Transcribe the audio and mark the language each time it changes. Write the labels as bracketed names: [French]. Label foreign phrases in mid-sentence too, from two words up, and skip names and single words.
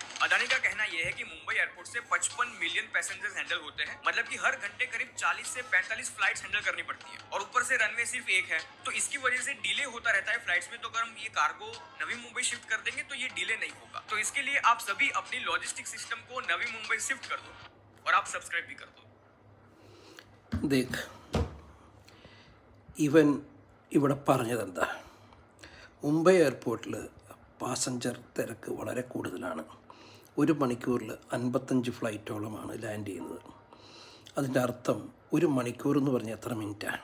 [Hindi] अदानी का कहना यह है कि मुंबई एयरपोर्ट से 55 मिलियन पैसेंजर्स हैंडल होते हैं, मतलब कि हर घंटे करीब 40 से 45 फ्लाइट्स हैंडल करनी पड़ती है, और ऊपर से रनवे सिर्फ एक है, तो इसकी वजह से डिले होता रहता है फ्लाइट्स में। तो अगर हम ये कार्गो नवी मुंबई शिफ्ट कर देंगे तो ये डिले नहीं होगा। तो इसके लिए आप सभी अपनी लॉजिस्टिक सिस्टम को नवी मुंबई शिफ्ट कर दो और आप सब्सक्राइब भी कर दो। देख, [Malayalam] ഇവൻ ഇവിടെ പറഞ്ഞതെന്താ? മുംബൈ എയർപോർട്ടിൽ പാസഞ്ചർ തിരക്ക് വളരെ കൂടുതലാണ്. ഒരു മണിക്കൂറിൽ 55 ഫ്ലൈറ്റോളമാണ് ലാൻഡ് ചെയ്യുന്നത്. അതിൻ്റെ അർത്ഥം ഒരു മണിക്കൂർ എന്ന് പറഞ്ഞാൽ എത്ര മിനിറ്റാണ്?